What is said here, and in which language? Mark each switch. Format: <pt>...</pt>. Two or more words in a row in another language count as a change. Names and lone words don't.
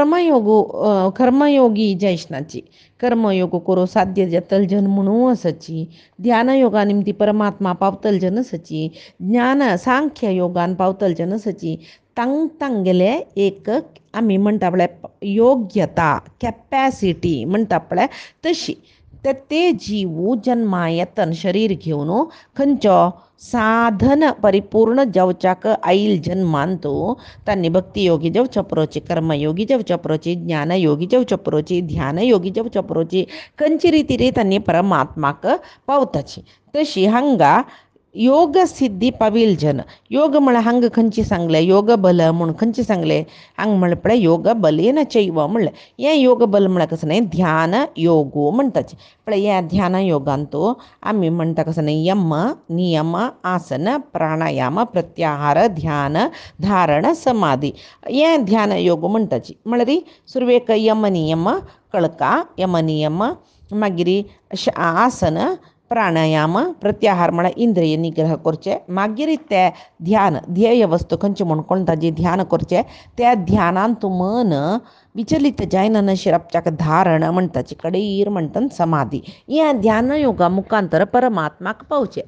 <kok>कर्मयोगी जैष्णाची कर्मयोग करो साध्य जतल जन म्हणू असची ध्यान योगा निमती परमात्मा पावतल जन असची ज्ञान सांख्य योगान पावतल जन असची तांगेले एक आमी म्हणटा पळय योग्यता कॅपॅसिटी म्हणटा पळय तशी ते जीव जन्मा येतन शरीर घेवन खंयचो साधन परिपूर्ण जावच्याक आईल जन्मांतू तांणी भक्ती योगी जावच्या परोची कर्मयोगी जावच्या परोची ज्ञान योगी जावच्या परोची ध्यान योगी जावच्या परोची खंयची रितीरी तांणी परमात्माक पावताची तशी हांगा योग सिद्धी पावील जन योग म्हळ्यार हांगा खंयची सांगले योग बल म्हणून खंयची सांगले हांगा म्हळ्यार पळय</kok> <sa>योग बलेन चैव</sa> <kok>म्हणलें हें योग बल म्हळ्यार कसं न्ही ध्यान योगो म्हणटाचे पळय ह्या ध्यान योगांतू आमी म्हणटा कसं न्ही यम नियम आसन प्राणायाम प्रत्याहार ध्यान धारण समाधी हें ध्यान योग म्हणटाची म्हळ्यार सुरवेक यम नियम कळका यम नियम मागीर आसन प्राणायाम प्रत्याहार म्हळ्यार इंद्रिय निग्रह करचे मागीर ते ध्यान ध्येय वस्तू खंयचे म्हूण कोण ताजें ध्यान करचें त्या ध्यानान तूं मन विचलित जायना नशिरापच्याक धारण म्हणटाची कडेर म्हणटा समाधी ह्या ध्यान योगा मुखांतर परमात्माक पावचें.</kok>